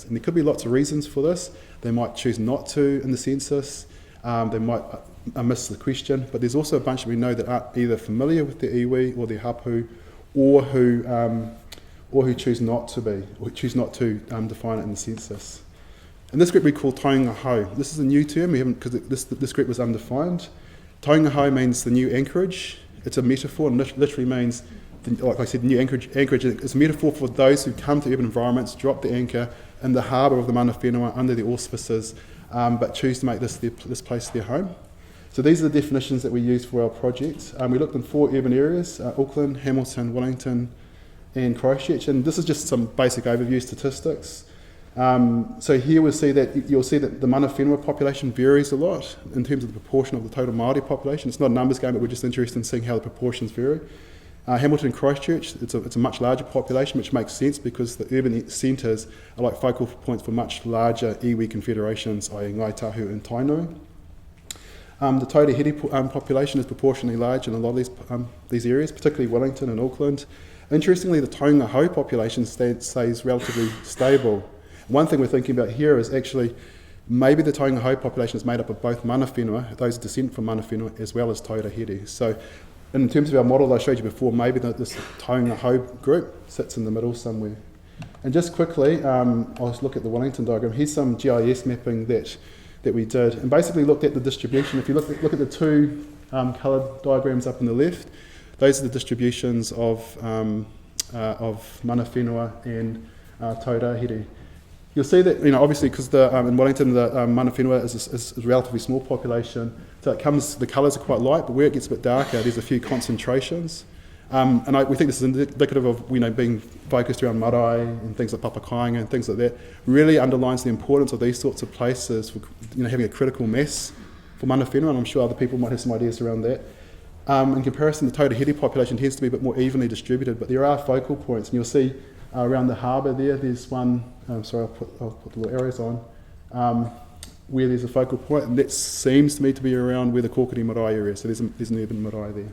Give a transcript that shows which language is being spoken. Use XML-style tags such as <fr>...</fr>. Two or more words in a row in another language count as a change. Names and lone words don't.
<en>And there could be lots of reasons for this. They might choose not to in the census, they might miss the question, but there's also a bunch that we know that aren't either familiar with their iwi or their hapu, or who choose not to be, or choose not to define it in the census. And this group we call</en> <mi>taonga hau.</mi> <en>This is a new term, because this group was undefined.</en> <mi>Taonga hau</mi> <en>means the new anchorage. It's a metaphor, and literally means, like I said, new anchorage is a metaphor for those who come to urban environments, drop the anchor in the harbour of the</en> <mi>mana whenua</mi> <en>under the auspices, but choose to make this place their home. So these are the definitions that we use for our project. We looked in 4 urban areas, Auckland, Hamilton, Wellington and Christchurch, and this is just some basic overview statistics. So here you'll see that the</en> <mi>mana whenua</mi> <en>population varies a lot in terms of the proportion of the total Māori population. It's not a numbers game, but we're just interested in seeing how the proportions vary. Hamilton and Christchurch, it's a much larger population, which makes sense because the urban centres are like focal points for much larger iwi confederations, i.e. Ngai Tahu and Tainui. The</en> <mi>Tauira Here</mi> <en>population is proportionally large in a lot of these areas, particularly Wellington and Auckland. Interestingly, the</en> <mi>taonga hau</mi> <en>population stays relatively stable. One thing we're thinking about here is actually maybe the</en> <mi>taonga hau</mi> <en>population is made up of both</en> <mi>mana whenua,</mi> <en>those descent from</en> <mi>mana whenua,</mi> <en>as well as</en> <mi>tauira here.</mi> <en>So in terms of our model that I showed you before, maybe this</en> <mi>taonga hau</mi> <en>group sits in the middle somewhere. And just quickly, I'll just look at the Wellington diagram. Here's some GIS mapping that we did, and basically looked at the distribution. If you look at the two coloured diagrams up on the left, those are the distributions of</en> <mi>mana whenua</mi> <en>and taurahiri. You'll see that, obviously, because in Wellington the</en> <mi>mana whenua</mi> <en>is a relatively small population, so the colours are quite light, but where it gets a bit darker, there's a few concentrations. We think this is indicative of being focused around marae and things like papakainga and things like that. Really underlines the importance of these sorts of places for having a critical mass for</en> <mi>mana whenua,</mi> <en>and I'm sure other people might have some ideas around that. In comparison, the taurahiri population tends to be a bit more evenly distributed, but there are focal points, and you'll see around the harbour there's one, I'll put the little arrows on, where there's a focal point, and that seems to me to be around where the Kōkiri marae area is, so there's an urban marae there.</en>